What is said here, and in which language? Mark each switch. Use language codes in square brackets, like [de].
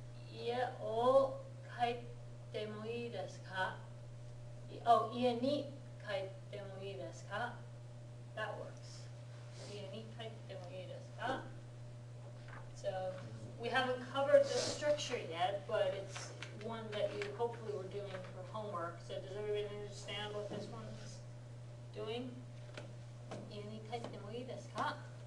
[ja] 家を帰ってもいいですか? Oh, 家に帰ってもいいですか? [en] That works. [ja] 家に帰ってもいいですか? [en] So, we haven't covered the structure yet, but it's one that you hopefully were doing for homework. So does everybody understand what this one's doing? [ja] 家に帰ってもいいですか?